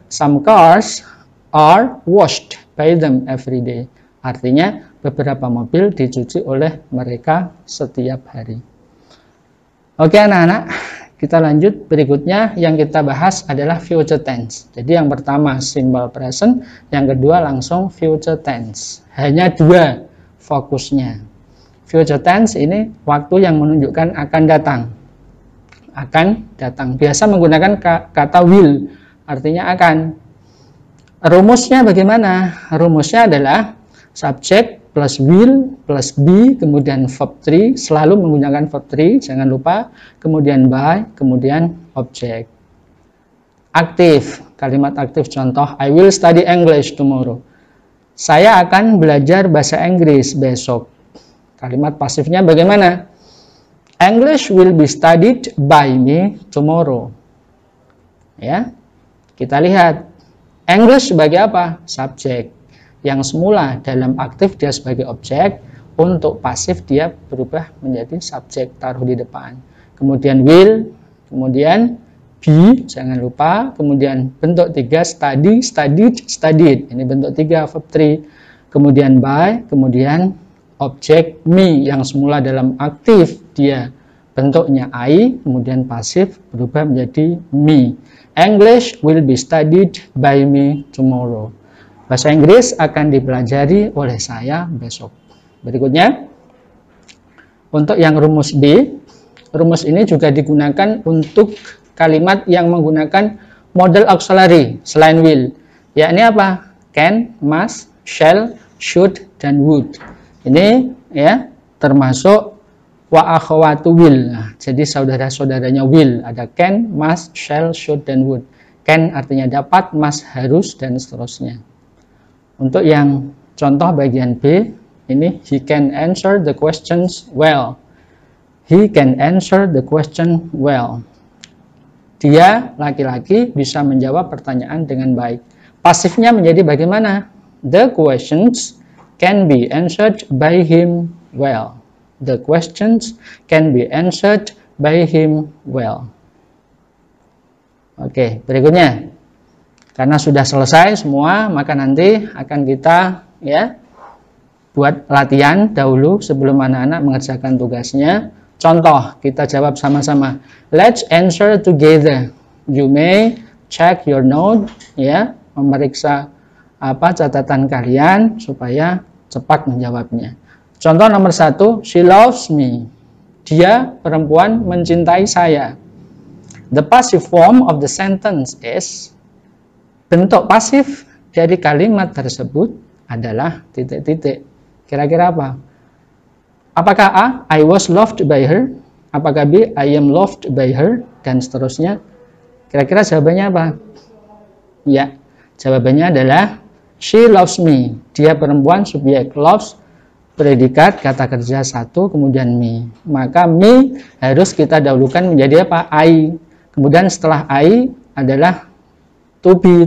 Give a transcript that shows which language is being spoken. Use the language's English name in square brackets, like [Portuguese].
[English] Some cars are washed by them every day. [Indonesian] Artinya beberapa mobil dicuci oleh mereka setiap hari. Oke anak-anak, kita lanjut. Berikutnya yang kita bahas adalah future tense. Jadi yang pertama simple present, yang kedua langsung future tense. Hanya 2 fokusnya. Future tense ini waktu yang menunjukkan akan datang. Akan datang. Biasa menggunakan kata will, artinya akan. Rumusnya bagaimana? Rumusnya adalah [English] subject plus will plus be, [Indonesian] kemudian verb 3, selalu menggunakan verb 3, jangan lupa. Kemudian by, kemudian object. Aktif, kalimat aktif contoh, [English] I will study English tomorrow. [Indonesian] Saya akan belajar bahasa Inggris besok. Kalimat pasifnya bagaimana? [English] English will be studied by me tomorrow. [Indonesian] Ya, kita lihat. English sebagai apa? Subjek. Yang semula dalam aktif dia sebagai objek, untuk pasif dia berubah menjadi subjek, taruh di depan. Kemudian will, kemudian be, jangan lupa. Kemudian bentuk 3, study, studied, studied. Ini bentuk 3, verb 3. Kemudian by, kemudian objek me yang semula dalam aktif dia bentuknya I, kemudian pasif berubah menjadi me. [English] English will be studied by me tomorrow. [Indonesian] Bahasa Inggris akan dipelajari oleh saya besok. Berikutnya, untuk yang rumus B, rumus ini juga digunakan untuk kalimat yang menggunakan model auxiliary selain will. Yakni apa? Can, must, shall, should, dan would. Ini ya termasuk [Arabic] wa akhawatu [Indonesian] will. Jadi saudara-saudaranya will, ada can, must, shall, should, dan would. Can artinya dapat, must harus, dan seterusnya. Untuk yang contoh bagian B, ini [English] he can answer the questions well. He can answer the question well. [Indonesian] Dia laki-laki bisa menjawab pertanyaan dengan baik. Pasifnya menjadi bagaimana? [English] The questions can be answered by him well. The questions can be answered by him well. [Indonesian] Oke, berikutnya. Karena sudah selesai semua, maka nanti akan kita ya buat latihan dahulu sebelum anak-anak mengerjakan tugasnya. Contoh, kita jawab sama-sama. [English] Let's answer together. You may check your note, [Indonesian] ya, memeriksa catatan kalian supaya cepat menjawabnya. Contoh nomor 1, [English] she loves me. [Indonesian] Dia, perempuan, mencintai saya. [English] The passive form of the sentence is, [Indonesian] bentuk pasif dari kalimat tersebut adalah titik-titik. Kira-kira apa? Apakah A, [English] I was loved by her? [Indonesian] Apakah B, [English] I am loved by her? [Indonesian] Dan seterusnya. Kira-kira jawabannya apa? Ya, jawabannya adalah [English] she loves me. [Indonesian] Dia perempuan, subjek, loves, predikat, kata kerja 1, kemudian me. Maka me harus kita dahulukan menjadi apa? I. Kemudian setelah I adalah to be.